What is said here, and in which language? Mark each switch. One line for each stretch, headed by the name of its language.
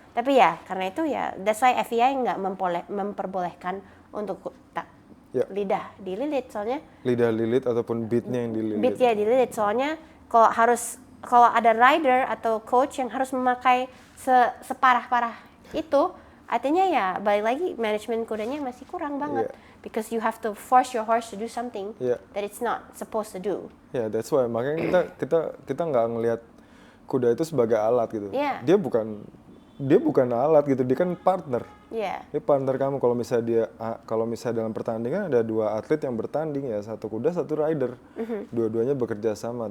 Indonesian: Tapi ya karena itu ya
English: that's why
Indonesian: FEI nggak memperbolehkan untuk lidah dililit, soalnya lidah lilit ataupun beatnya yang dililit. Beatnya dililit, soalnya kalau ada rider atau coach yang harus memakai separah-parah itu, artinya ya balik lagi manajemen kudanya masih kurang banget.
English: Because you have to force your horse to do something that it's not supposed to do.
Indonesian: That's why makanya kita nggak ngelihat kuda itu sebagai alat gitu. Dia bukan alat gitu, dia kan partner. Dia partner kamu. Kalau misalnya dalam pertandingan ada dua atlet yang bertanding ya, satu kuda satu rider, dua-duanya bekerja sama.